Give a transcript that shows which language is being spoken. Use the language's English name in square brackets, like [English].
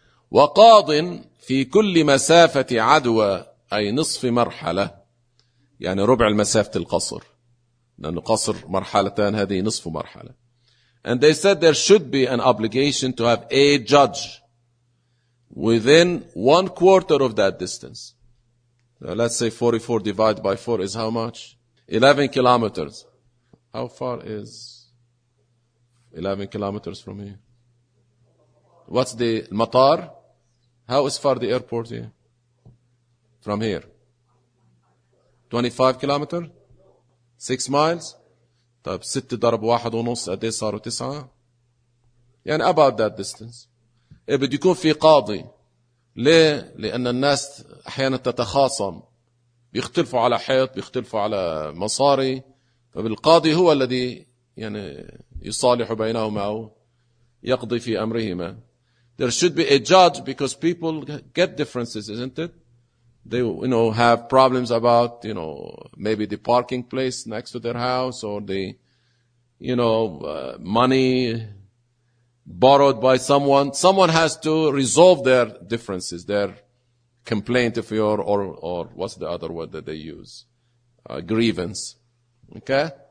[Arabic] وَقَاضٍ فِي كُلِّ مَسَافَةِ عَدْوَى أي نصف مرحلة يعني ربع المسافة القصر لأن قصر مرحلتان هذه نصف مرحلة. [English] And they said there should be an obligation to have a judge within one quarter of that distance. Let's say 44 divided by 4 is how much? 11 kilometers. How far is 11 kilometers from here? What's the matar? How is far the airport here? From here? 25 kilometers? 6 miles? [Arabic] طيب 6 ضرب 1.5 قد ايه صاروا 9؟ يعني [English] about that distance. [Arabic] بده يكون في قاضي. ليه؟ لأن الناس أحيانا تتخاصم. بيختلفوا على حيط، بيختلفوا على مصاري، فبالقاضي هو الذي يعني يصالح بينهما أو يقضي في أمرهما. [English] There should be a judge because people get differences, isn't it? They, you know, have problems about, you know, maybe the parking place next to their house or the, you know, money borrowed by someone. Someone has to resolve their differences, their complaint if you're, or what's the other word that they use? Grievance. Okay?